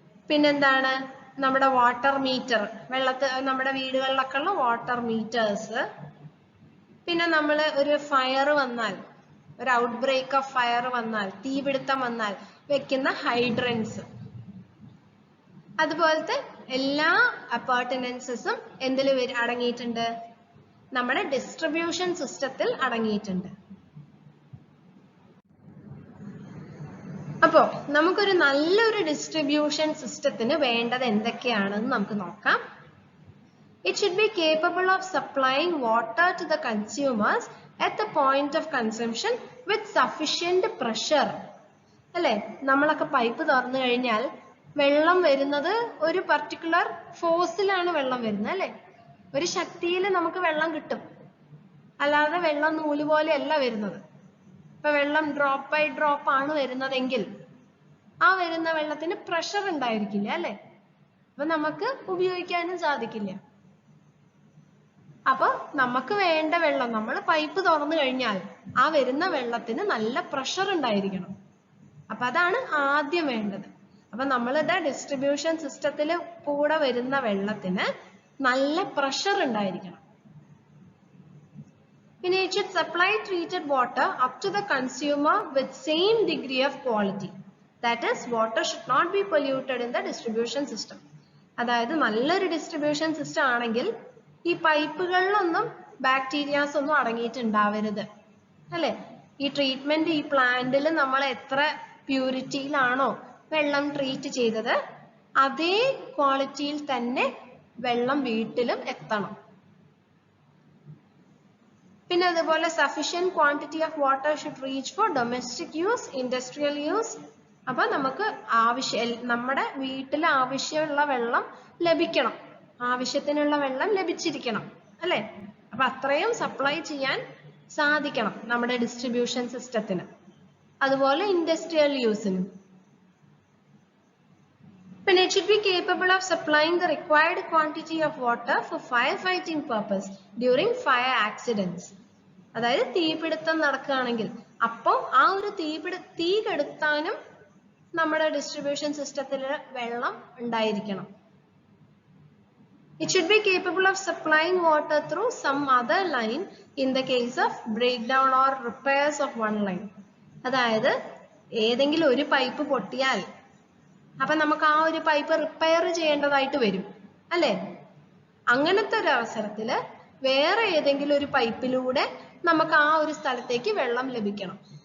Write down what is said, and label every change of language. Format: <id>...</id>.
<ml>പിന്നെന്താണ് നമ്മുടെ water metre, നമ്മുടെ വീടുകളിലൊക്കെ ഉള്ള വാട്ടർ മീറ്റേഴ്സ്, പിന്നെ നമ്മൾ ഒരു ഫയർ വന്നാൽ, ഒരു</ml> <en>outbreak of fire</en> <ml>വന്നാൽ, തീപിടുത്തം വന്നാൽ വെക്കുന്ന ഹൈഡ്രൻസ്, അതുപോലത്തെ എല്ലാ അപ്പർട്ടനൻസസും എന്തിൽ അടങ്ങിയിട്ടുണ്ട്? നമ്മുടെ ഡിസ്ട്രിബ്യൂഷൻ സിസ്റ്റത്തിൽ അടങ്ങിയിട്ടുണ്ട്. അപ്പോ നമുക്കൊരു നല്ലൊരു ഡിസ്ട്രിബ്യൂഷൻ സിസ്റ്റത്തിന് വേണ്ടത് എന്തൊക്കെയാണെന്ന് നമുക്ക് നോക്കാം.</ml> <en>It should be capable of supplying water to the consumers at the point of consumption with sufficient pressure.</en> <ml>അല്ലേ, നമ്മളൊക്കെ പൈപ്പ് തുറന്നു കഴിഞ്ഞാൽ വെള്ളം വരുന്നത് ഒരു പർട്ടിക്കുലർ ഫോഴ്സിലാണ് വെള്ളം വരുന്നത് അല്ലേ, ഒരു ശക്തിയിൽ നമുക്ക് വെള്ളം കിട്ടും. അല്ലാതെ വെള്ളം നൂല് പോലെയല്ല വരുന്നത്. ഇപ്പൊ വെള്ളം ഡ്രോപ്പ് ബൈ ഡ്രോപ്പ് ആണ് വരുന്നതെങ്കിൽ ആ വരുന്ന വെള്ളത്തിന് പ്രഷർ ഉണ്ടായിരിക്കില്ല അല്ലെ, അപ്പൊ നമുക്ക് ഉപയോഗിക്കാനും സാധിക്കില്ല. അപ്പൊ നമുക്ക് വേണ്ട വെള്ളം നമ്മൾ പൈപ്പ് തുറന്നു കഴിഞ്ഞാൽ ആ വരുന്ന വെള്ളത്തിന് നല്ല പ്രഷർ ഉണ്ടായിരിക്കണം. അപ്പൊ അതാണ് ആദ്യം വേണ്ടത്. അപ്പൊ നമ്മളിത് ഡിസ്ട്രിബ്യൂഷൻ സിസ്റ്റത്തിൽ കൂടെ വരുന്ന വെള്ളത്തിന് നല്ല പ്രഷർ ഉണ്ടായിരിക്കണം. പിന്നെ</ml> <en>it should supply treated water up to the consumer with same degree of quality. That is, water should not be polluted in the distribution system.</en> <ml>അതായത് നല്ലൊരു ഡിസ്ട്രിബ്യൂഷൻ സിസ്റ്റം ആണെങ്കിൽ ഈ പൈപ്പുകളിലൊന്നും ബാക്ടീരിയാസ് ഒന്നും അടങ്ങിയിട്ടുണ്ടാവരുത് അല്ലെ. ഈ ട്രീറ്റ്മെന്റ്, ഈ പ്ലാന്റിൽ നമ്മൾ എത്ര പ്യൂരിറ്റിയിലാണോ വെള്ളം ട്രീറ്റ് ചെയ്തത് അതേ ക്വാളിറ്റിയിൽ തന്നെ വെള്ളം വീട്ടിലും എത്തണം. പിന്നെ അതുപോലെ</ml> <en>Sufficient quantity of water should reach for domestic use, industrial use.</en> <ml>അപ്പൊ നമുക്ക് നമ്മുടെ വീട്ടിൽ ആവശ്യമുള്ള വെള്ളം ലഭിക്കണം, ആവശ്യത്തിനുള്ള വെള്ളം ലഭിച്ചിരിക്കണം അല്ലെ. അപ്പൊ അത്രയും സപ്ലൈ ചെയ്യാൻ സാധിക്കണം നമ്മുടെ ഡിസ്ട്രിബ്യൂഷൻ സിസ്റ്റത്തിന്, അതുപോലെ ഇൻഡസ്ട്രിയൽ യൂസിനും. പിന്നെ</ml> <en>it should be capable of supplying the required quantity of water for firefighting purpose during fire accidents.</en> <ml>അതായത് തീപിടുത്തം നടക്കുകയാണെങ്കിൽ അപ്പോൾ ആ ഒരു തീ കെടുത്താനും നമ്മുടെ ഡിസ്ട്രിബ്യൂഷൻ സിസ്റ്റത്തിൽ വെള്ളം ഉണ്ടായിരിക്കണം.</ml> <en>It should be capable of supplying water through some other line in the case of breakdown or repairs of one line.</en> <ml>അതായത് ഏതെങ്കിലും ഒരു പൈപ്പ് പൊട്ടിയാൽ അപ്പൊ നമുക്ക് ആ ഒരു പൈപ്പ് റിപ്പയർ ചെയ്യേണ്ടതായിട്ട് വരും അല്ലെ. അങ്ങനത്തെ ഒരു അവസരത്തില് വേറെ ഏതെങ്കിലും ഒരു പൈപ്പിലൂടെ നമുക്ക് ആ ഒരു സ്ഥലത്തേക്ക് വെള്ളം ലഭിക്കണം.</ml>